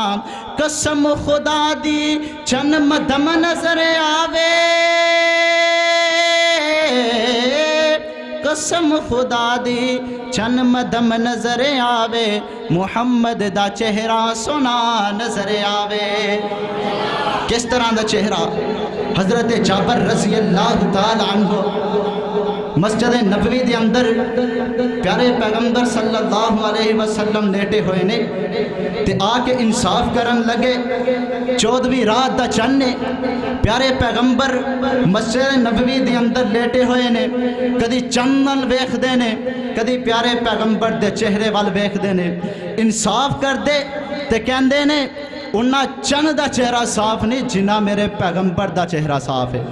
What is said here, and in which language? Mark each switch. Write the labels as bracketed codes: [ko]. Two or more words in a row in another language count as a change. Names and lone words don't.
[pa] ਕਸਮ ਖ਼ੁਦਾ ਦੀ ਚੰਨ ਮੱਧਮ ਨਜ਼ਰ ਆਵੇ, ਕਸਮ ਖ਼ੁਦਾ ਦੀ ਚੰਨ ਮੱਧਮ ਨਜ਼ਰ ਆਵੇ। ਮੁਹੰਮਦ ਦਾ ਚਿਹਰਾ ਸੋਹਣਾ ਨਜ਼ਰ ਆਵੇ। ਕਿਸ ਤਰ੍ਹਾਂ ਦਾ ਚਿਹਰਾ? ਹਜ਼ਰਤ ਜਾਬਰ [ar] رضي الله تعالى عنه [pa] ਮਸਜਿਦ ਨਬਵੀ ਦੇ ਅੰਦਰ ਪਿਆਰੇ ਪੈਗ਼ੰਬਰ [ar] صلى الله عليه وسلم [pa] ਲੇਟੇ ਹੋਏ ਨੇ ਤੇ ਆਕੇ ਇਨਸਾਫ਼ ਕਰਨ ਲੱਗੇ। 14ਵੀਂ ਰਾਤ ਦਾ ਚੰਨ ਪਿਆਰੇ ਪੈਗ਼ੰਬਰ ਮਸਜਿਦ ਨਬਵੀ ਦੇ ਅੰਦਰ ਲੇਟੇ ਹੋਏ ਨੇ। ਕਦੀ ਚੰਨ ਨਾਲ ਵੇਖਦੇ ਨੇ, ਕਦੀ ਪਿਆਰੇ ਪੈਗ਼ੰਬਰ ਦੇ ਚਿਹਰੇ ਵੱਲ ਵੇਖਦੇ ਨੇ। ਇਨਸਾਫ਼ ਕਰਦੇ ਤੇ ਕਹਿੰਦੇ ਨੇ ਉਨ੍ਹਾਂ ਚੰਨ ਦਾ ਚਿਹਰਾ ਸਾਫ਼ ਨਹੀਂ ਜਿੰਨਾ ਮੇਰੇ ਪੈਗ਼ੰਬਰ ਦਾ ਚਿਹਰਾ ਸਾਫ਼ ਹੈ।